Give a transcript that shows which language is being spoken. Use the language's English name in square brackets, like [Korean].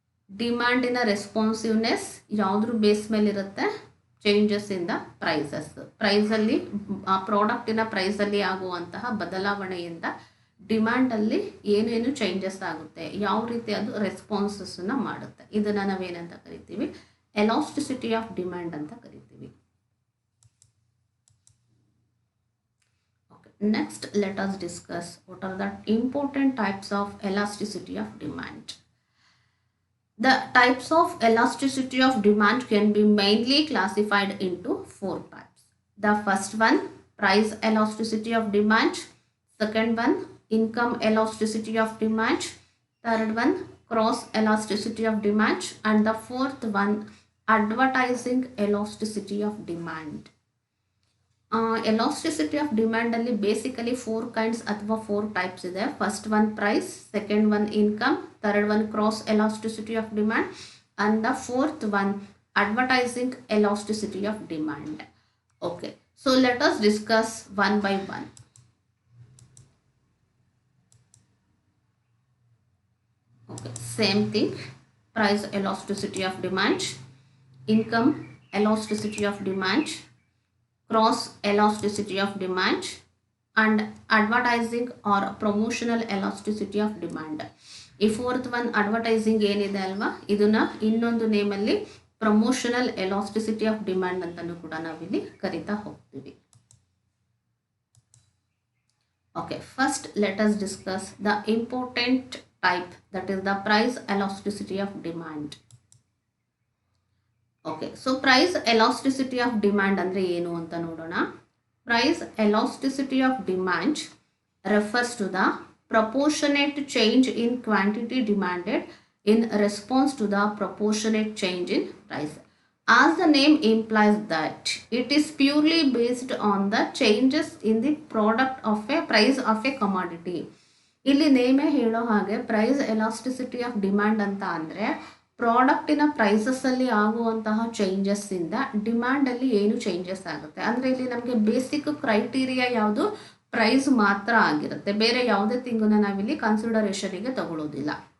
[Kannada] ಡಿಮ್ಯಾಂಡಿನ responsiveness ಯಾವುದ್ರ base ಮೇಲಿರುತ್ತೆ, [English] Changes in the prices. [Kannada] ಪ್ರೈಸಲ್ಲಿ ಆ ಪ್ರಾಡಕ್ಟಿನ ಪ್ರೈಸಲ್ಲಿ ಆಗುವಂತಹ ಬದಲಾವಣೆಯಿಂದ ಡಿಮ್ಯಾಂಡಲ್ಲಿ ಏನೇನು ಚೇಂಜಸ್ ಆಗುತ್ತೆ, ಯಾವ ರೀತಿ ಅದು ರೆಸ್ಪಾನ್ಸಸ್ನ ಮಾಡುತ್ತೆ, ಇದನ್ನು ನಾವೇನಂತ ಕರಿತೀವಿ, ಎಲಾಸ್ಟಿಸಿಟಿ ಆಫ್ ಡಿಮ್ಯಾಂಡ್ ಅಂತ ಕರಿತೀವಿ. [English] Next, let us discuss what are the important types of elasticity of demand. The types of elasticity of demand can be mainly classified into 4 types. The first one, price elasticity of demand. Second one, income elasticity of demand. Third one, cross elasticity of demand. And the fourth one, advertising elasticity of demand. [Kannada] Elasticity of ಡಿಮ್ಯಾಂಡಲ್ಲಿ basically 4 kinds ಅಥವಾ 4 types ಇದೆ. [English] First one price, second one income, third one cross elasticity of demand, and the fourth one advertising elasticity of demand. Okay, so let us discuss one by one. Okay, same thing, price elasticity of demand, income elasticity of demand, cross elasticity of demand, and advertising or promotional elasticity of demand. [Kannada] ಈ fourth one advertising ಏನಿದೆ ಅಲ್ವಾ, ಇದನ್ನ ಇನ್ನೊಂದು ನೇಮಲ್ಲಿ promotional elasticity of demand ಅಂತಲೂ ಕೂಡ ನಾವಿಲ್ಲಿ ಕರಿತಾ ಹೋಗ್ತೀವಿ. [English] Okay, first let us discuss the important type, that is the price elasticity of demand. [Kannada] Okay, so price elasticity of demand ಅಂದರೆ ಏನು ಅಂತ ನೋಡೋಣ. [English] Price elasticity of demand refers to the proportionate change in quantity demanded in response to the proportionate change in price. As the name implies that it is purely based on the changes in the product of a price of a commodity. [Kannada] ಇಲ್ಲಿ ನೇಮೇ ಹೇಳೋ ಹಾಗೆ price elasticity of demand ಅಂತ ಅಂದರೆ ಪ್ರಾಡಕ್ಟಿನ ಪ್ರೈಸಸ್ಸಲ್ಲಿ ಆಗುವಂತಹ ಚೇಂಜಸ್ಸಿಂದ ಡಿಮ್ಯಾಂಡಲ್ಲಿ ಏನು changes ಆಗುತ್ತೆ ಅಂದರೆ ಇಲ್ಲಿ ನಮಗೆ ಬೇಸಿಕ್ ಕ್ರೈಟೀರಿಯಾ ಯಾವುದು, ಪ್ರೈಸ್ ಮಾತ್ರ ಆಗಿರುತ್ತೆ, ಬೇರೆ ಯಾವುದೇ ಥಿಂಗನ್ನು ನಾವಿಲ್ಲಿ ಕನ್ಸಿಡರೇಷನಿಗೆ ತಗೊಳ್ಳೋದಿಲ್ಲ.